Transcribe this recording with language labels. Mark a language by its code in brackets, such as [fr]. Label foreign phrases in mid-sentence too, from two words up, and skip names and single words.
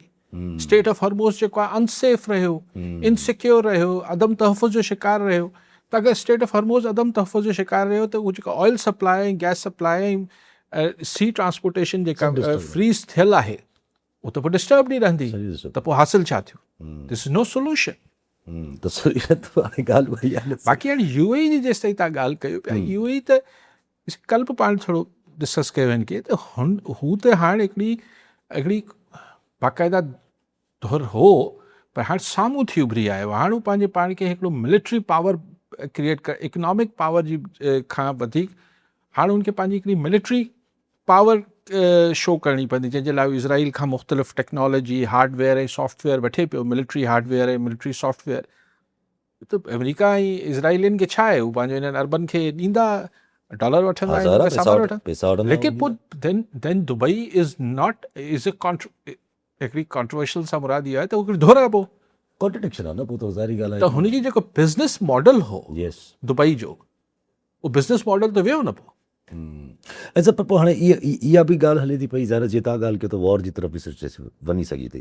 [sd] स्टेट ऑफ हॉर्मोज़ जेको आहे अनसेफ रहियो, इनसिक्योर रहियो, अदम तहफ़ुज़ जो शिकार रहियो। त अगरि स्टेट ऑफ हॉर्मोज़ अदम तहफ़ुज़ जो शिकार रहियो त उहो जेको [en] oil supply, gas supply, sea transportation [sd] जेका फ्रीज़ थियल आहे उहो त पोइ डिस्टर्ब ई रहंदी, त पोइ हासिल छा थियो? [en] This is no solution. [sd] बाक़ी हाणे UAE जी जेसि ताईं तव्हां ॻाल्हि कयो पिया, UAE त कल्ह बि पाण थोरो डिस्कस कयो हिन खे, त हू त हाणे हिकिड़ी बाक़ाइदा तौरु हो, पर हाणे साम्हूं थी उभरी आयो। हाणे हू पंहिंजे पाण खे हिकिड़ो [en] military power [sd] क्रिएट कर, [en] economic power [sd] जी खां वधीक हाणे हुनखे पंहिंजी हिकिड़ी [en] military power [sd] शो करणी पवंदी, जंहिंजे लाइ इज़राइल खां मुख़्तलिफ़ टेक्नोलॉजी, हार्डवेयर ऐं सॉफ्टवेयर वठे पियो, [en] military hardware [sd] ऐं [en] military software. [sd] त अमेरिका ऐं इज़राइलियुनि खे छा आहे, हू पंहिंजो हिननि अरबनि खे ॾींदा, डॉलर वठंदा आहिनि, लेकिन पोइ [en] then Dubai is not is [sd] हिकिड़ी कॉन्ट्रोवर्शियल सां मुराद इहो आहे त हिकिड़ी धोरा पोइ कॉन्ट्रडिक्शन आहे न। पोइ त ज़ाहिरी ॻाल्हि आहे त हुनजी जेको [en] business model [sd] हो दुबई जो, उहो [en] business model [sd] त वियो न पोइ। ऐं पर पोइ हाणे इहा बि ॻाल्हि हले थी पई, ज़ाहिर जे तव्हां ॻाल्हि कयो त वॉर जी तरफ़ बि सिचुएशन वञी सघे थी।